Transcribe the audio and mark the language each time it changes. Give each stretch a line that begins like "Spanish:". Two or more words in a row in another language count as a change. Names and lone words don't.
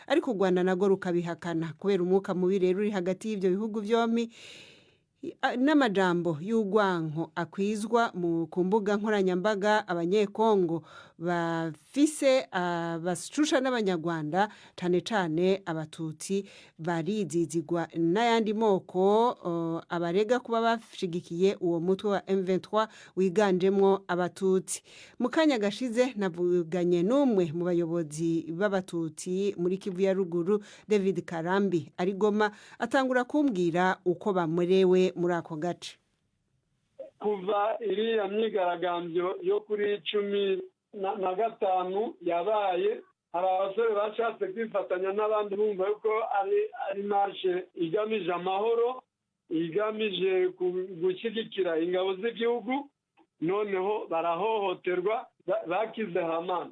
Rundi: u Rwanda nago rukabihakana kubera umwuka mubi rero uri hagati y'ivyo bihugu vyombi n'amajambo y'urwanko akwizwa ku mbuga nkoranyambaga abanyekongo bafise bashusha n'abanyarwanda cyane cyane abatutsi barizizigwa n'ayandi moko abarega kuba bashigikiye uwo mutwe wa M23 wiganjemwo abatutsi. Mu kanya gashize navuganye n'umwe mu bayobozi b'abatutsi muri Kivu ya ruguru David Karambi ari Goma atangura kumbwira uko bamurewe muri ako gace.
Kinyarwanda: Kuva iriya myigaragambyo yo kuri 15 yabaye hari abasore bashatse kwifatanya n'abandi bumva yuko ari marshe igamije amahoro, igamije gushyigikira ingabo z'igihugu, noneho barahohoterwa bakize hamana.